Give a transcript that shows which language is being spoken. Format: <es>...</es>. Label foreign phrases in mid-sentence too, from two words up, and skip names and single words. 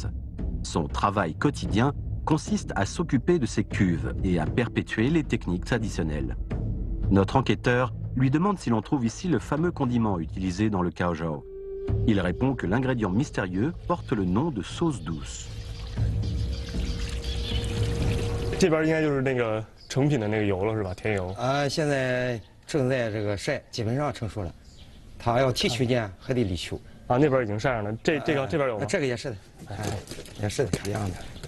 <fr>Son travail quotidien consiste à s'occuper de ses cuves et à perpétuer les techniques traditionnelles. Notre enquêteur lui demande si l'on trouve ici le fameux condiment utilisé dans le Kaozhou. Il répond que l'ingrédient mystérieux porte le nom de sauce douce.</fr> <zh>这边应该就是那个成品的那个油了，是吧？甜油。现在正在这个晒，基本上成熟了。它要提取呢，还得离球。啊，那边已经晒上了。这边有吗？这个也是的，也是的，一样的。</zh>